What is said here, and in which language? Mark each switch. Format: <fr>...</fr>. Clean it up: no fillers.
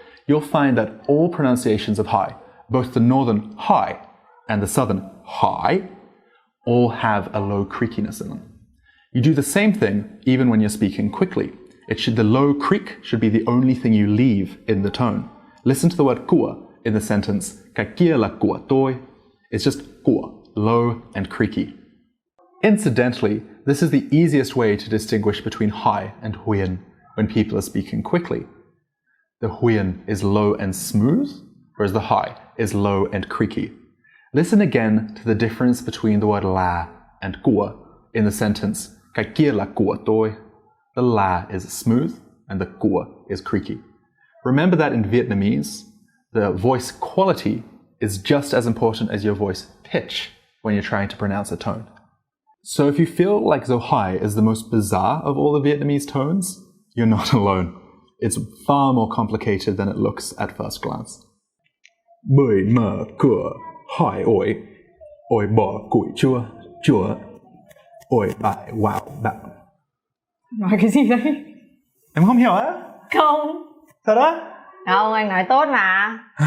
<en>You'll find that all pronunciations of hi, both the northern hi and the southern hi, all have a low creakiness in them. You do the same thing even when you're speaking quickly. The low creak should be the only thing you leave in the tone. Listen to the word của in the sentence</en> <vi>cái kia là của tôi.</vi> <en>It's just của, low and creaky. Incidentally, this is the easiest way to distinguish between hi and huyen when people are speaking quickly. The huyen is low and smooth, whereas the hi is low and creaky. Listen again to the difference between the word la and của in the sentence</en> <vi>Cái kia là của tôi.</vi> <en>The là is smooth and the của is creaky. Remember that in Vietnamese, the voice quality is just as important as your voice pitch when you're trying to pronounce a tone. So if you feel like dấu hỏi is the most bizarre of all the Vietnamese tones, you're not alone. It's far more complicated than it looks at first glance.</en> <vi>Bởi mở cửa hỏi ổi, ổi bỏ củi chua, chua, ổi bại wow bạo. Nói cái gì đấy? Em không hiểu á? Không. Thật á? Không, anh nói tốt mà.</vi>